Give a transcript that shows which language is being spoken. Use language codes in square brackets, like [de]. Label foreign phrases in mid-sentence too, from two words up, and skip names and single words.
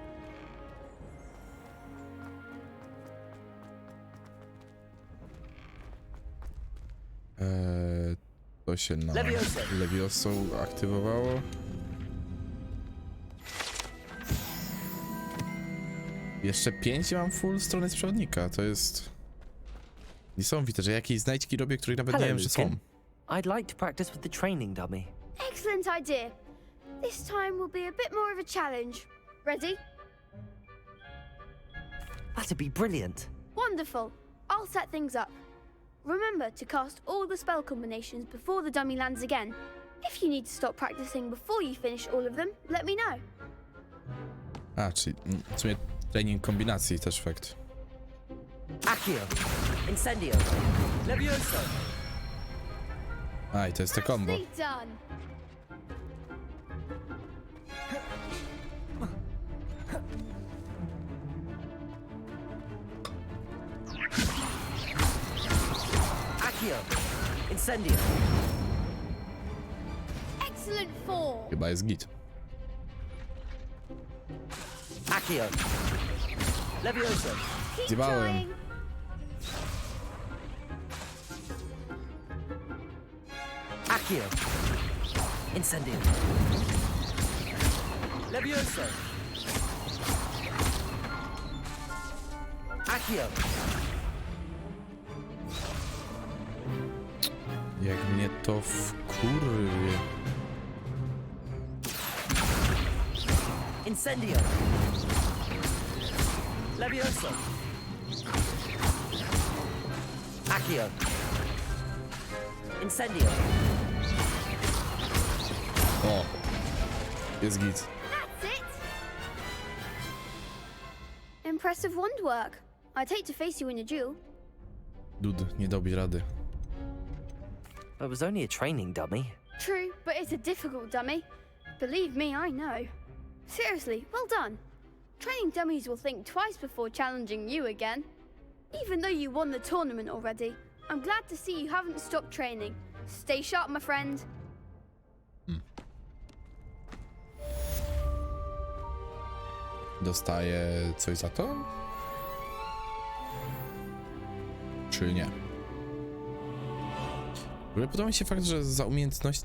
[pl] To się na Levioso aktywowało. Jeszcze 5 mam full strony z przewodnika, to jest niesamowite, że jakieś znajdźki robię, których nawet nie wiem, że są. [en] I'd like to practice with the training dummy. Excellent idea. This time will be a bit more of a challenge. Ready? That'd be brilliant. Wonderful. I'll set things up. Remember to cast all the spell combinations before the dummy lands again. If you need to stop practicing before you finish all of them, let me know. [pl] A, czyli w sumie trening kombinacji też fakt. Accio. Incendio. Levioso. A, i to jest te combo. [en] Nicely done. Accio. Incendio. Excellent 4. [pl] Chyba jest git. Accio. Levioso. [en] Keep [pl] Zjebałem. [en] trying. Accio. Incendio. Levioso. Accio. [pl] Jak mnie to wkurwie. Incendio. Levioso. Accio. Incendio. O! Jest git. [en] That's it! Impressive wand work. I'd hate to face you in a duel. [pl] Dud, nie dałbyś rady. [en] It was only a training dummy. True, but it's a difficult dummy. Believe me, I know. Seriously, well done. Training dummies will think twice before challenging you again. Even though you won the tournament already, I'm glad to see you haven't stopped training. Stay sharp, my friend. [pl] Dostaję coś za to? Czy nie? W ogóle podoba mi się fakt, że za umiejętność...